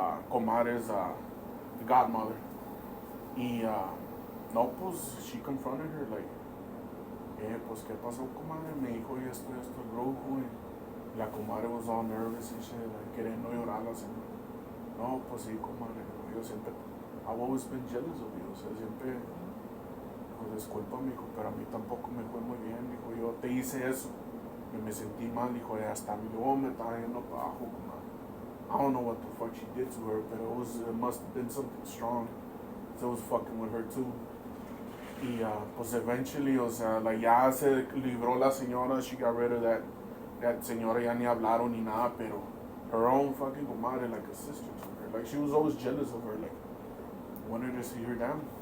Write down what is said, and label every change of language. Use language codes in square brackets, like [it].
[en] Comadre's the godmother. [es] Y, no, pues, [en] she confronted her, like, [es] pues, ¿qué pasó, comadre? Me dijo esto, el brujo, y la comadre [en] was all nervous and shit, like, [es] queriendo llorar la señora. No, pues sí, comadre, yo siempre, [en] I've always been jealous of you, [es] o sea, siempre, pues disculpa, mijo, pero a mí tampoco me fue muy bien, dijo, yo te hice eso, y me sentí mal, dijo, hasta yo me estaba yendo para abajo, comadre. [en] I don't know what the fuck she did to her, but it must have been something strong, so it was fucking with her too. [es] Y pues [en] eventually, [es] o sea, [en] like, [es] ya se libró la señora, [en] she got rid of that señora, [es] ya ni hablaron ni nada, pero [en] her own fucking comadre, like a sister to her, like she was always jealous of her, like wanted to see her down.